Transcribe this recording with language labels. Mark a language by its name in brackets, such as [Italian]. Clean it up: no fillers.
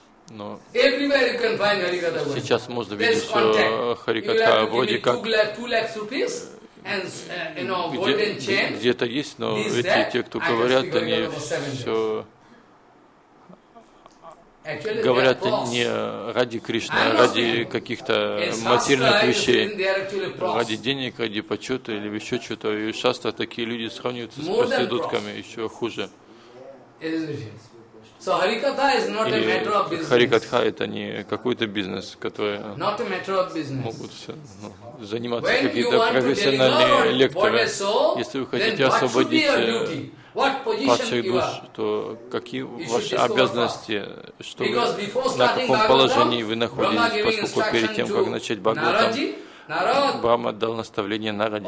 [Russian] Но сейчас можно видеть, что харикатха вроде как где-то есть, но эти те, кто говорят, они все говорят не ради Кришны, а ради каких-то материальных вещей, ради денег, ради почета или еще что-то. И шастра такие люди сравниваются с проститутками еще хуже. [English] So harikatha is not a matter of business. [Russian] Харикатха это не какой-то бизнес, который могут все, ну, заниматься какие-то профессиональные лекторы. Если вы хотите освободить падших душ, то какие ваши обязанности, что вы, на каком положении вы находитесь, поскольку перед тем, как начать Бхагаватам, Брама дал наставление Нараде.